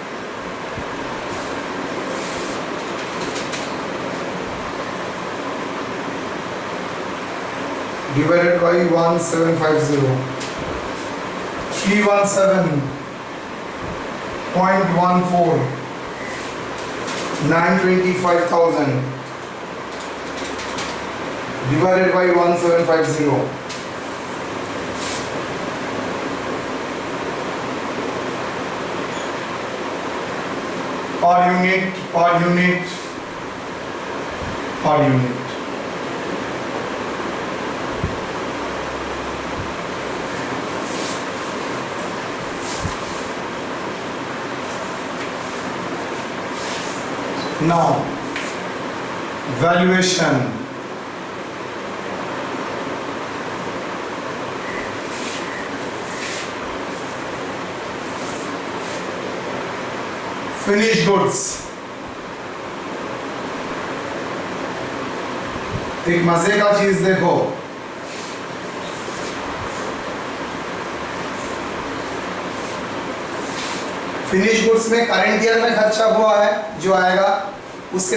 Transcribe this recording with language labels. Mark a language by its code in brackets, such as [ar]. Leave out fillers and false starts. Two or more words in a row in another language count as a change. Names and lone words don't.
[en] divided by 1750, 317.14, 925,000 divided by 1750, per unit, per unit, per unit. Now, valuation. Finished goods. [hi] एक मजे का चीज देखो, [en] finish goods [hi] में [en] current year [hi] में खर्चा हुआ है जो आएगा, उसके